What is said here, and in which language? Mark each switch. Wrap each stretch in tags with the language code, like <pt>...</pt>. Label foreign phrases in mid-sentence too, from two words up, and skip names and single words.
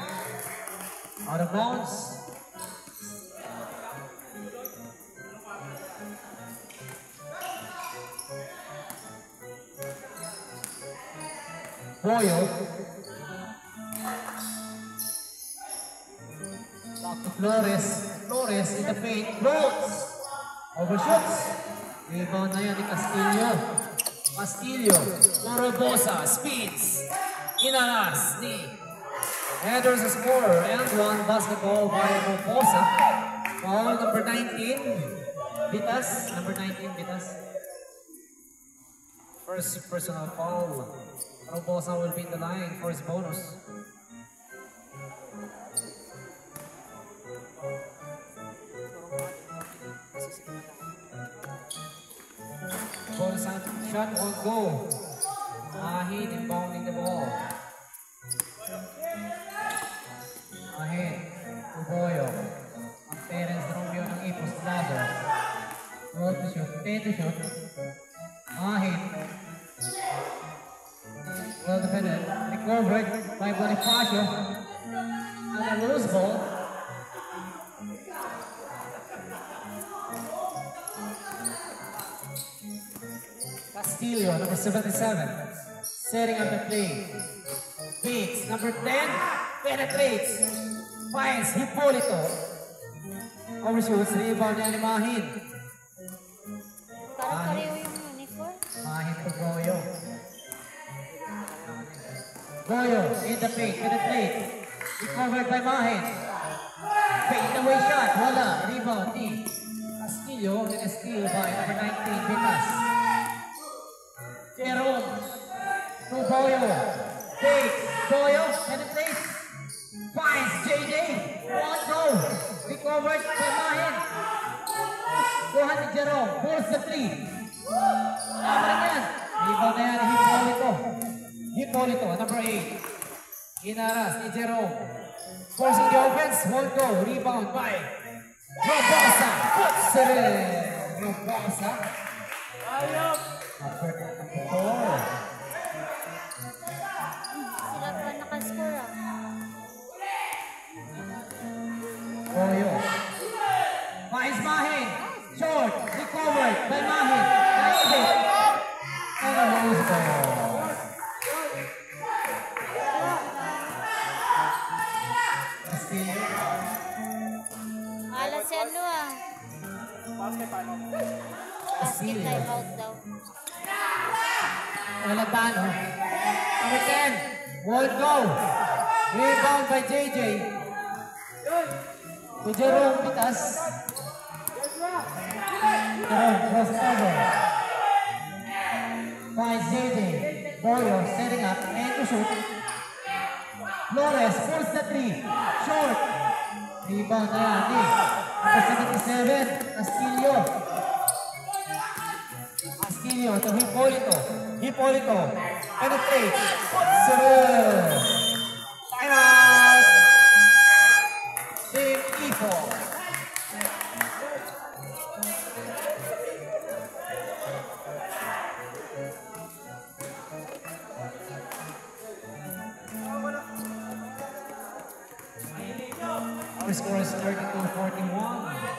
<en>Out of bounds. Boyo. Back to Flores. Flores in the paint. Floats. Overshoots.</en> <tl>Rebound na yan ni Castillo.</tl> <en>Castillo. Morobosa. Speeds.</en> <tl>Inalas ni Headers</tl> <en>a score. And one basketball by Morobosa. Foul number 19. Bitas. Number 19. Bitas. First personal foul. Morobosa will be in the line for his bonus. Bonus shot on goal. Ahid inbounding the ball. Ahid. Uboyo.</en> <tl>Ang parents Romeo ng Ipos Lago.</tl> <en>Roll to shoot. Pay to shoot. Ahid. Well defended. Recovered by Bonifacio. And a loose ball. Castillo, number 77, setting up the play. Beats, number 10, penetrates, finds Hipolito. Overshoots, rebound ni Mahin.</en> <tl>Parang pareho yung uniform.</tl> <en>Mahin to Goyo. Goyo, in the paint, penetrates. Recovered by Mahin. Fade away shot,</en> <tl>wala, rebound ni Castillo,</tl> <en>then a steal by number 19, Vitas. Jerome to Boyo. Take Boyo penetrates. Finds JJ. One goal. Recovered by Mahin.</en> <tl>Kuha ni Jerome.</tl> <en>Pulls the three.</en> <tl>Tama yan. Rebound na yan. Hipolito.</tl> <en>Hipolito. Number 8. Inaras ni Jerome. Forcing the offense. One goal. Rebound by Robosa. Puts it in. Robosa. Ayop. Uppercut ng ball.</en> <tl>Sila pa nakascore ah. Boyo.</tl> <en>Finds Mahin. Short. Recovered by Mahin. Naibit. And a loose ball. Castillo.</en> <tl>Alas si ano ah. Basket time out daw.</tl> <en>Alatano. Number 10. Won't go. Rebound by JJ. To Jerome Pitas. Jerome crossover. Finds JJ. Boyo setting up and to shoot. Flores pulls the three. Short.</en> <tl>Rebound na yan ni number 77.</tl> <en>Castillo. Castillo to Hipolito. Hipolito penetrates. Puts it in. Time out. Team Ipo. Our score is 32-41.</en>